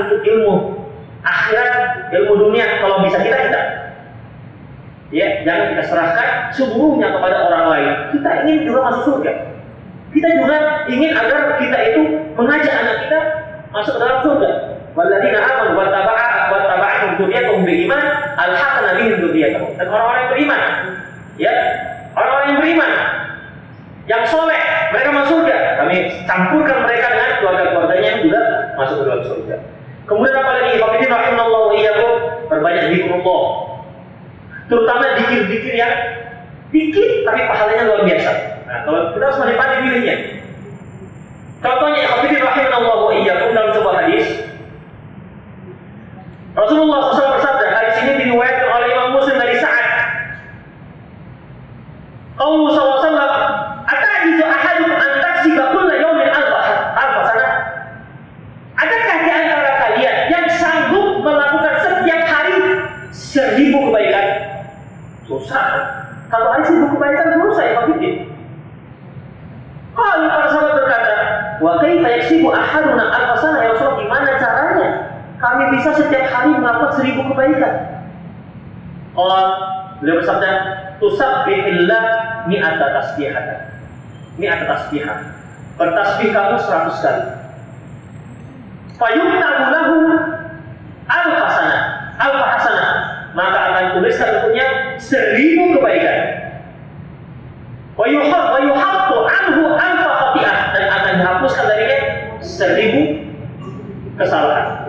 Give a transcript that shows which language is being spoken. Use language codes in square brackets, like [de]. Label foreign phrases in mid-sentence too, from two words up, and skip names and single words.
[id] Manfaat untuk ilmu. akhirat, ilmu dunia kalau bisa kita. Ya, jangan kita serahkan seluruhnya kepada orang lain. Kita ingin juga masuk surga. Kita juga ingin agar kita itu mengajak anak kita masuk ke dalam surga. [ar] والذين آمنوا واتبعتهم ذريتهم بإيمان ألحقنا بهم ذريتهم. [id] Dan orang-orang yang beriman, ya, orang-orang yang beriman, yang soleh, mereka masuk surga. Kami campurkan mereka dengan keluarga-keluarganya yang juga masuk ke dalam surga. Kemudian apa lagi? Hafidhin [ar] رحم الله وإياكم, [id] perbanyak zikrullah. Terutama zikir-zikir yang dikit tapi pahalanya luar biasa. Nah, kalau kita harus pandai pilihnya. Contohnya hafidhin [ar] رحم الله وإياكم [id] dalam sebuah hadis. Rasulullah SAW bersabda, hadis ini diriwayatkan oleh Imam Muslim dari Sa'ad. [ar] قول صلى الله عليه وسلم، أتعجز أحدكم أن تكسب كل يوم ألف سنة?" [id] Adakah di antara kalian yang sanggup melakukan setiap hari 1000 kebaikan? Susah. Kalau hari 1000 kebaikan susah ya Pak Fitin. Kalau para sahabat berkata, [ar] "وكيف يكسب أحدنا ألف سنة يا رسول الله?" [id] Gimana caranya kami bisa setiap hari melakukan 1000 kebaikan? Beliau bersabda, [ar] "تسبح الله مئة تسبيحة." مئة تسبيحة. [id] Bertasbih kamu 100 kali. [ar] فيكتب له ألف سنة. ألف حسنة. [id] Maka akan tuliskan untuknya 1000 kebaikan. [ar] ويحط عنه ألف خطيئة, [id] dan akan dihapuskan darinya 1000 kesalahan.